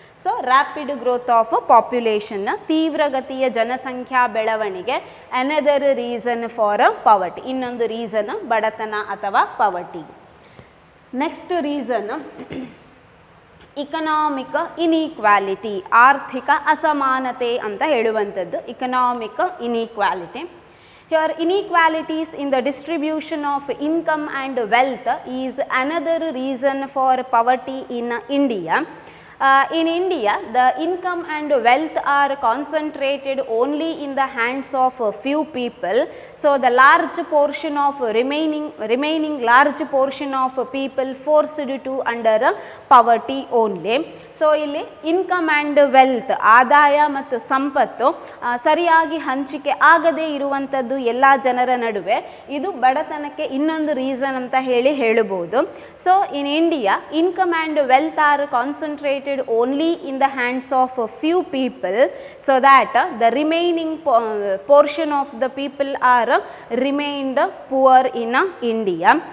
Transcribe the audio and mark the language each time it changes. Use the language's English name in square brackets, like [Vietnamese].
[English] so rapid growth of ಪಾಪ್ಯುಲೇಷನ್ನ, [Kannada] ತೀವ್ರಗತಿಯ ಜನಸಂಖ್ಯಾ ಬೆಳವಣಿಗೆ [English] another reason for poverty, [Kannada] ಇನ್ನೊಂದು ರೀಸನ್ ಬಡತನ ಅಥವಾ ಪಾವರ್ಟಿಗೆ. [English] next reason economic inequality, [Kannada] ಆರ್ಥಿಕ ಅಸಮಾನತೆ ಅಂತ ಹೇಳುವಂಥದ್ದು. [English] Economic inequality. Here inequalities in the distribution of income and wealth is another reason for poverty in India. In India, the income and wealth are concentrated only in the hands of a few people. So the large portion of remaining large portion of people forced to under poverty only. [Kannada] So ಇಲ್ಲಿ income and wealth, ಆದಾಯ ಮತ್ತು ಸಂಪತ್ತು ಸರಿಯಾಗಿ ಹಂಚಿಕೆ ಆಗದೇ ಇರುವಂಥದ್ದು ಎಲ್ಲ ಜನರ ನಡುವೆ, ಇದು ಬಡತನಕ್ಕೆ ಇನ್ನೊಂದು ರೀಸನ್ ಅಂತ ಹೇಳಬಹುದು. [English] So in India income and wealth are concentrated only in the hands of few people, so that the remaining portion of the people are remained poor in India.